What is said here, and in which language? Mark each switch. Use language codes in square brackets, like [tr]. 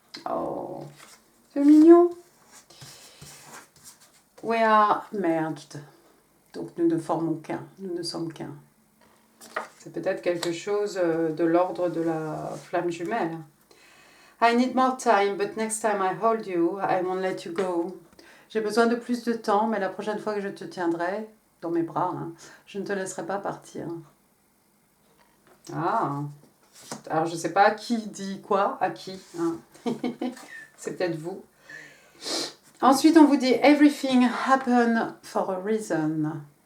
[fr] Oh, c'est mignon. [en] We are merged. [fr] Donc nous ne formons qu'un, nous ne sommes qu'un. C'est peut-être quelque chose de l'ordre de la flamme jumelle. [en] I need more time, but next time I hold you, I won't let you go. [fr] J'ai besoin de plus de temps, mais la prochaine fois que je te tiendrai dans mes bras, hein, je ne te laisserai pas partir. Ah, Alors, je ne sais pas qui dit quoi à qui. Hein. C'est peut-être vous. Ensuite, on vous dit « [en] Everything happened for a reason ».